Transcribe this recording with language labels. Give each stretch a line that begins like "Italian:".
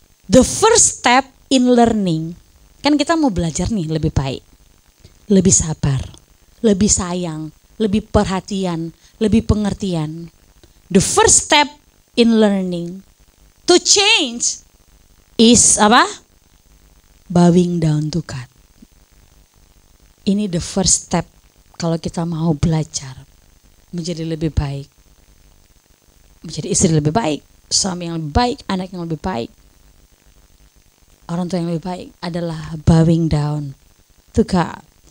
English: The first step in learning.
Indonesian: Kan kita mau belajar nih lebih baik. Lebih sabar, lebih sayang, lebih perhatian, lebih pengertian.
English: The first step in learning to change is
Indonesian: apa?
English: Bowing down to God.
Indonesian: Ini
English: the first step
Indonesian: kalau kita mau belajar menjadi lebih baik. Menjadi istri lebih baik, suami yang lebih baik, anak yang lebih baik. Orang tua yang lebih baik adalah
English: bowing down to God.